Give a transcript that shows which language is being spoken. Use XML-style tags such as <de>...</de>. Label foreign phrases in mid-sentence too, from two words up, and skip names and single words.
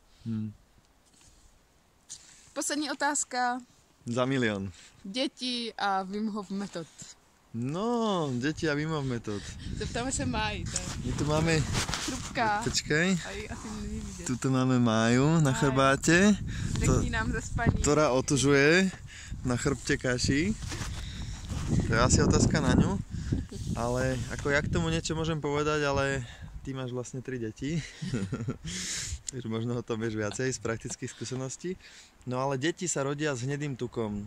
<cs>Poslední otázka. Za milión. Děti a Wim Hof metod.</cs> <sk>No, deti a Wim Hof metod.</sk> <cs>Zeptáme se Máji. My tu máme... Trubka. Počkej. Asi není vidět.</cs> <sk>Tuto máme Máju na chrbáte.</sk> <cs>Řekni nám ze spaní.</cs> <sk>Ktorá otužuje na chrbte Kaši. To je asi otázka na ňu. Ale ako ja k tomu niečo môžem povedať, ale ty máš vlastne 3 deti. Takže možno o tom vieš viacej z praktických skúseností. No ale deti sa rodia s hnedým tukom.</sk>